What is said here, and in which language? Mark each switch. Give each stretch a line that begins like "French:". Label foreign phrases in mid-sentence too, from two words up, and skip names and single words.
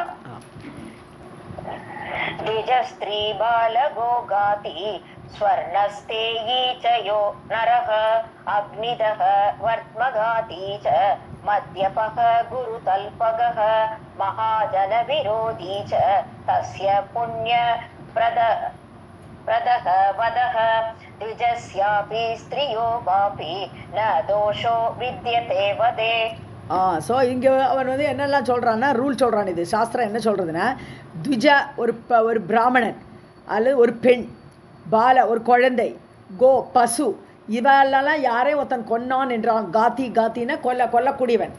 Sanskrit: द्विजस्त्री बालगो गाति स्वर्णस्तेयी च यो नरः अग्निदः वर्त्मघाती च मद्यपः गुरुतल्पगः महाजनविरोधी च तस्य पुण्यप्रदः वदः द्विजस्यापि स्त्रियो वापि न दोषो विद्यते वदे.
Tamil: ஸோ இங்கே அவன் வந்து என்னெல்லாம் சொல்கிறான்னா, ரூல் சொல்கிறான். இது சாஸ்திரம் என்ன சொல்கிறதுன்னா, த்விஜ ஒரு பிராமணன் அல்லது ஒரு பெண், பால ஒரு குழந்தை, கோ பசு, இவெல்லாம் யாரையும் ஒருத்தன் கொன்னான் என்றான். காத்தினா கொல்லக்கூடியவன்.